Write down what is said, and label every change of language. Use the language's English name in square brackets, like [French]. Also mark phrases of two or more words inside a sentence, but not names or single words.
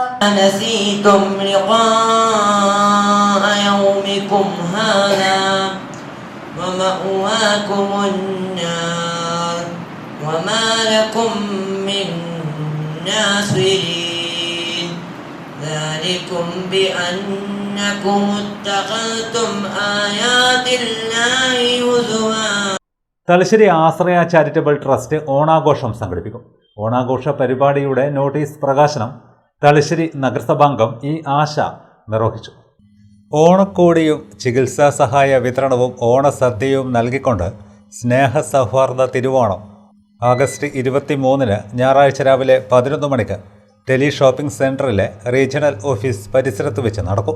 [Arabic] ومأواكم النار وما لكم من ناصرين ذلكم بأنكم اتخذتم آيات الله هزوا. [Malayalam] തലശ്ശേരി ആശ്രയ ചാരിറ്റബിൾ ട്രസ്റ്റ് ഓണാഘോഷം സംഘടിപ്പിക്കും. ഓണാഘോഷ പരിപാടിയുടെ നോട്ടീസ് പ്രകാശനം തലശ്ശേരി നഗരസഭാംഗം ആശ നിർവഹിച്ചു. ഓണക്കോടിയും ചികിത്സാ സഹായ വിതരണവും ഓണസദ്യയും നൽകിക്കൊണ്ട് സ്നേഹസൗഹാർദ്ദ തിരുവോണം ആഗസ്റ്റ് 23 ഞായറാഴ്ച രാവിലെ 11 മണിക്ക് ടെലി ഷോപ്പിംഗ് സെൻറ്ററിലെ [English] regional office [Malayalam] പരിസരത്ത് വെച്ച് നടക്കും.